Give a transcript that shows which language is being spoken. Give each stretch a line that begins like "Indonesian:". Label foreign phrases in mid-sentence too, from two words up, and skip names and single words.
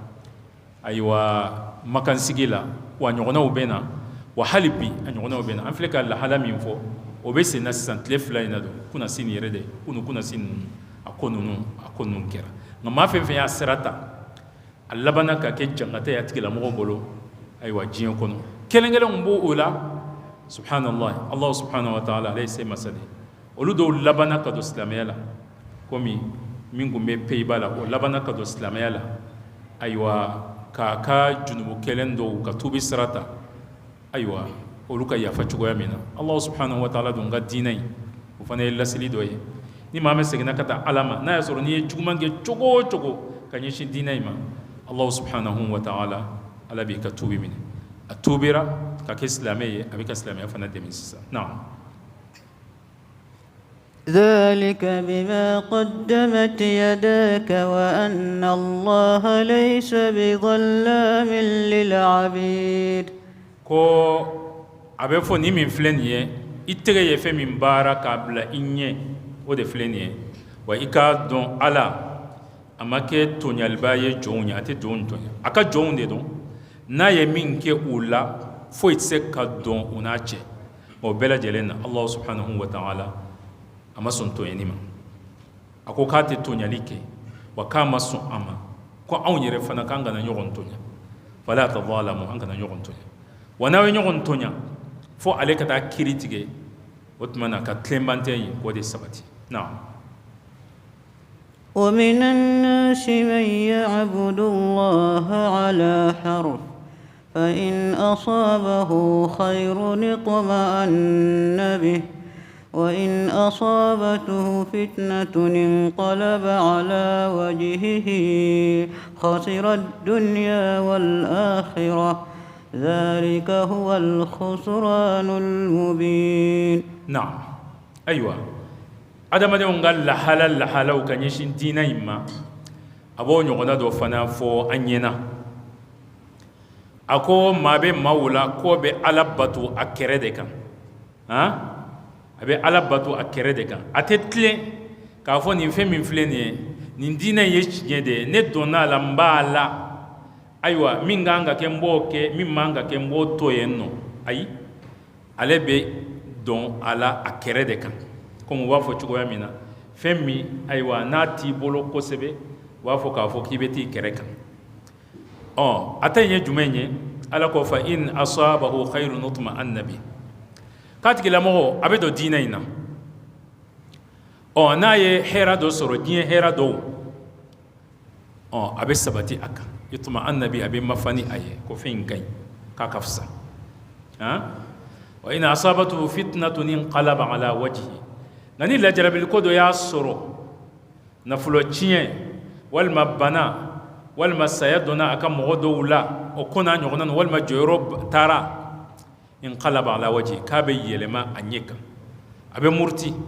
Bambara: ayiwa makansigi la wa ɲɔgɔnnaw bɛ na wa hali bi a ɲɔgɔnnaw bɛ na an filɛ ka lahala min fɔ o bɛ sen na sisan tile fila in na don kuna sini yɛrɛ de kunu kuna sini a ko ninnu kɛra nka maa fɛn fɛn y'a sira ta a labanna ka kɛ jankata ye a tigilamɔgɔw bolo ayiwa diɲɛ kɔnɔ kelen-kelenw b'o o la
Arabic: سبحان الله الله سبحانه وتعالى
Bambara: ale ye se masa de olu dɔw labanna ka don silamɛya la komi min tun bɛ Pays-Bas la o labanna ka don silamɛya la ayiwa k'a ka junubu kelen dɔw ka tuubi sira ta ayiwa olu ka yafa cogoya min na
Arabic: الله سبحانه وتعالى
Bambara: dun ka diinɛ in o fana ye lasili dɔ ye ni maa min seginna ka taa Ala ma n'a y'a sɔrɔ n'i ye juguman kɛ cogo o cogo ka ɲɛsin diinɛ in ma
Arabic: الله سبحانه وتعالى
Bambara: Ala b'i ka tuubi minɛ a tuubira ka kɛ silamɛ ye a bɛ ka silamɛya fana dɛmɛ sisan naam
Arabic: ذلك بما قدمت يداك وأن الله ليس بظلام للعبيد
Bambara: ko a bɛ fɔ ni min filɛ nin ye i tɛgɛ ye fɛn min baara k'a bila i ɲɛ o de filɛ nin ye wa i k'a dɔn Ala a ma kɛ tɔɲaliba ye jɔnw ye a tɛ jɔnw tɔɲa a ka jɔnw de dɔn n'a ye min kɛ u la foyi tɛ se ka dɔn u n'a cɛ o bɛɛ lajɛlen na
Arabic: الله سبحانه وتعالى
Bambara: a ma sɔn tɔɲɛni ma a ko k'a tɛ tɔɲali kɛ wa k'a ma sɔn a ma ko anw yɛrɛ fana k'an kana ɲɔgɔn tɔɲa
Arabic: فلا تظالموا
Bambara: an kana ɲɔgɔn tɔɲa wa n'aw ye ɲɔgɔn tɔɲa fo ale ka taa kiiri tigɛ o tuma na ka tilenbantɛ ye k'o de sabati naam
Arabic: ومن الناس من يعبد الله على حرف فإن أصابه خير اطمأن به وإن أصابته فتنة انقلب على وجهه خسر الدنيا والآخرة ذلك هو الخسران المبين نعم أيوة
Bambara: adamadenw ka lahalaw ka ɲɛsin diinɛ in ma a b'o ɲɔgɔnna dɔ fana fɔ an ɲɛna a ko maa bɛ maaw la k'o bɛ Ala bato a kɛrɛ de kan a bɛ Ala bato a kɛrɛ de kan a tɛ tilen k'a fɔ nin fɛn min filɛ nin ye nin diinɛ in ye tiɲɛ de ye ne donna a la n b'a la ayiwa min kan ka kɛ n b'o kɛ min man ka kɛ n b'o to yen nɔ ayi ale bɛ dɔn a la a kɛrɛ de kan comme u b'a fɔ cogoya min na fɛn min ayiwa n'a t'i bolo kosɛbɛ u b'a fɔ k'a fɔ k'i bɛ t'i kɛrɛ kan a ta in ye jumɛn ye Ala ko
Arabic: فإن أصابه خير اطمأن به
Bambara: k'a tigilamɔgɔ a bɛ don diinɛ in na n'a ye hɛrɛ dɔ sɔrɔ diɲɛ hɛrɛ dɔw a bɛ sabati a kan
Arabic: اطمأن به
Bambara: a bɛ mafa ni a ye ko fɛn in ka ɲi k'a ka fisa
Arabic: وإن أصابته فتنة انقلب على وجهه
Bambara: nka ni lajarabili ko dɔ y'a sɔrɔ nafolo tiɲɛ walima bana walima saya donna a ka mɔgɔ dɔw la o ko n'a ɲɔgɔnna na walima jɔyɔrɔ taara
Arabic: انقلب على وجه
Bambara: k'a bɛ yɛlɛma a ɲɛ kan a bɛ muruti